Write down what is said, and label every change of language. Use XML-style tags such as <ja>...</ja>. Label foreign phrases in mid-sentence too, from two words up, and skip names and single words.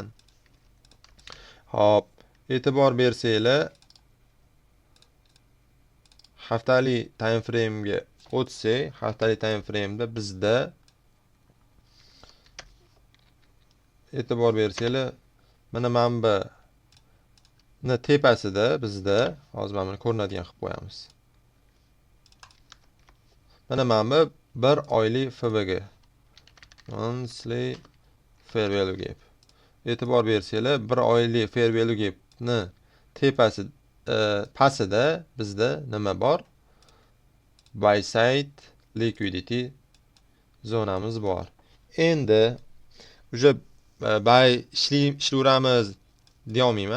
<uz>Hop, e'tibor bersanglar, haftalik</uz> <en>time frame</en> <uz>ga o'tsak, haftalik</uz> <en>time frame</en> <uz>da bizda e'tibor bersanglar, mana bu tepasida bizda hozir mana buni ko'rinadigan qilib qo'yamiz. Mana bu bir oylik FVG,</uz> <en>monthly fair value gap.</en> <uz>E'tibor bersanglar, bir oylik</uz> <en>fair value gapni</en> <uz>tepasi pastida bizda nima bor?</uz> <en>Buy side liquidity</en> <uz>zonamiz bor. Endi o'sha buy ishlayveramiz deyolmayman.</uz>